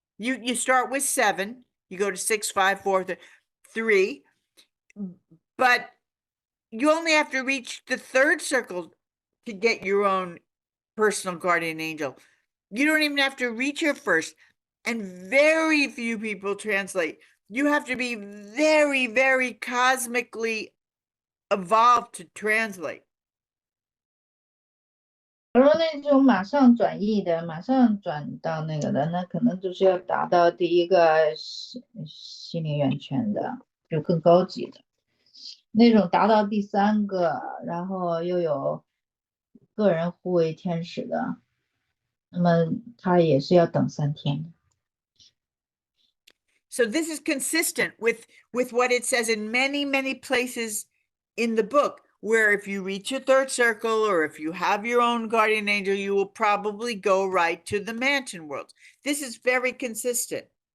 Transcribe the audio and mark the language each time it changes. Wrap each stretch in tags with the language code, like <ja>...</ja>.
<en>You start with 7, you go to 6, 5, 4, 3, but you only have to reach the third circle to get your own personal guardian angel. You don't even have to reach your first, and very few people translate. You have to be very, very cosmically evolved to translate.</en> <zh>而那种马上转译的，马上转到那个的，那可能就是要达到第一个心灵源泉的，就更高级的那种，达到第3个，然后又有个人护卫天使的，那么他也是要等3天的。</zh> <en>So this is consistent with what it says in many, many places in the book, where if you reach your third circle, or if you have your own guardian angel, you will probably go right to the mansion world. This is very consistent.</en>